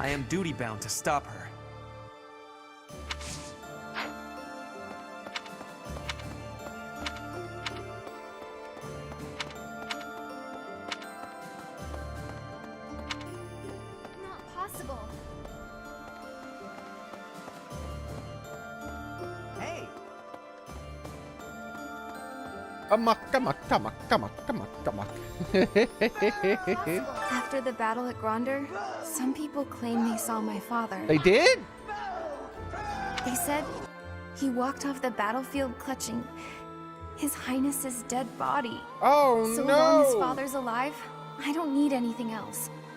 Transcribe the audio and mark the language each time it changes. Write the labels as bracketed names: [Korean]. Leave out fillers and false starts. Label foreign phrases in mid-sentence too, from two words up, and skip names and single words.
[English] I am duty-bound to stop her. Not possible. Hey! Amok, amok, amok, amok, amok, amok. After the battle at Gronder, some people claim they saw my father. They did? They said he walked off the battlefield clutching His Highness's dead body. Oh, so no! long his father's alive, I don't need anything else.